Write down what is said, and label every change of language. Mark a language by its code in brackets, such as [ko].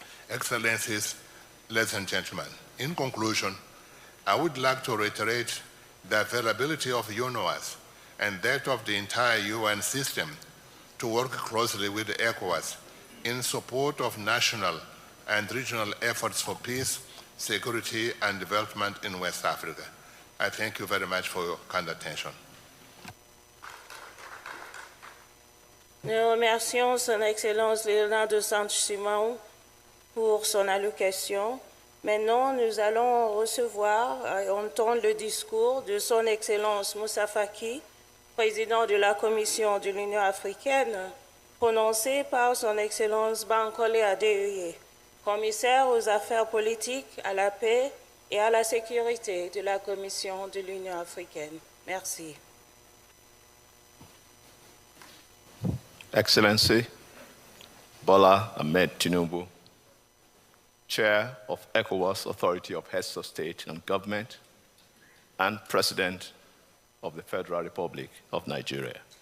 [en] Excellencies, ladies and gentlemen, in conclusion, I would like to reiterate the availability of UNOWAS and that of the entire UN system to work closely with ECOWAS in support of national and regional efforts for peace, security, and development in West Africa. I thank you very much for your kind attention. [fr] Nous remercions Son Excellence Léonard de Sanchez-Simão pour son allocution. Maintenant, nous allons recevoir et entendre le discours de Son Excellence Moussa Faki, président de la Commission de l'Union africaine, prononcé par Son Excellence Bankole Adéoye, commissaire aux affaires politiques, à la paix et à la sécurité de la Commission de l'Union africaine. Merci. [en] Excellency Bola Ahmed Tinubu, Chair of ECOWAS Authority of Heads of State and Government and President of the Federal Republic of Nigeria.